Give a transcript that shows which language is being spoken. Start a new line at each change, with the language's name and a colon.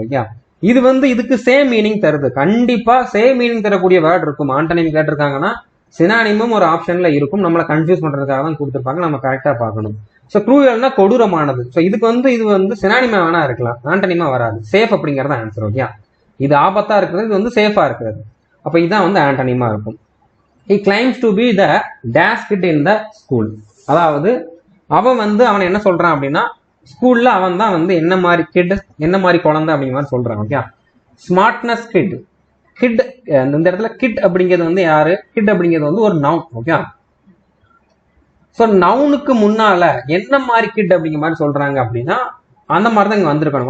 Tamil: Okay, இது வந்து இதுக்கு சேம் மீனிங் தருது. கண்டிப்பா சேம் மீனிங் தரக்கூடிய வேர்ட் இருக்கும். ஆண்டனிம் கேட்டிருக்காங்கன்னா சினானிமும் ஒரு ஆப்ஷன்ல இருக்கும். நம்மளை கன்ஃபியூஸ் பண்றதுக்காக தான் கொடுத்துருப்பாங்க, நம்ம கரெக்டா பார்க்கணும். ஸோ க்ரூவல்னா கொடூரமானது. ஸோ இது வந்து சினானிமா வேணா இருக்கலாம், ஆண்டனிமா வராது. சேஃப் அப்படிங்கறத ஆன்சர். ஓகே, இது ஆபத்தா இருக்கிறது, இது வந்து சேஃபா இருக்கிறது. அப்ப இதான் வந்து ஆண்டனிமா இருக்கும்.
English: He claims to be the dash kid in the school.
Tamil: அதாவது அவன் என்ன சொல்றான் அப்படின்னா, ஸ்கூல்ல அவன் தான் வந்து என்ன மாதிரி கிட், என்ன மாதிரி குழந்தை அப்படிங்கிற மாதிரி சொல்றான். Okay, smartness kit. கிட் இந்த இடத்துல கிட் அப்படிங்கிறது வந்து யாரு, கிட் அப்படிங்கிறது வந்து ஒரு நவுன். ஓகே, ஸோ நவுனுக்கு முன்னால என்ன மாதிரி கிட் அப்படிங்கிற மாதிரி சொல்றாங்க அப்படின்னா அந்த மாதிரி தான் இங்க வந்திருக்கணும்.